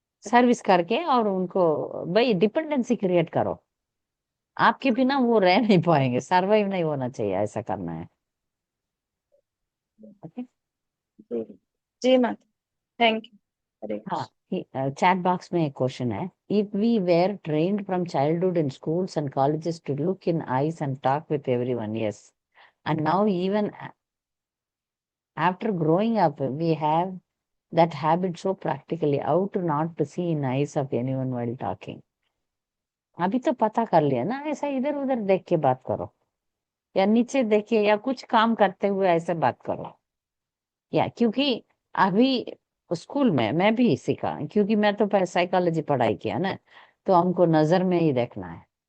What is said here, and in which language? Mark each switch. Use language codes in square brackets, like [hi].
[hi] Service करके और उनको भाई डिपेंडेंसी क्रिएट करो। आपके बिना वो रह नहीं पाएंगे, सरवाइव नहीं होना चाहिए, ऐसा करना है। ओके। जी जी माता, थैंक यू, हरे हाँ, कृष्ण। चैट बॉक्स में एक क्वेश्चन है। [en] If we were trained from childhood in schools and colleges to look in eyes and talk with everyone, yes, and now even after growing up we have that habit so practically, how to not to see in eyes of anyone while talking? [hi] अभी तो पता कर लिया ना, ऐसा इधर उधर देख के बात करो, या नीचे देखिए, या कुछ काम करते हुए ऐसे बात करो। या क्योंकि अभी स्कूल में मैं भी सीखा, क्योंकि मैं तो साइकोलॉजी पढ़ाई किया ना, तो हमको नजर में ही देखना है।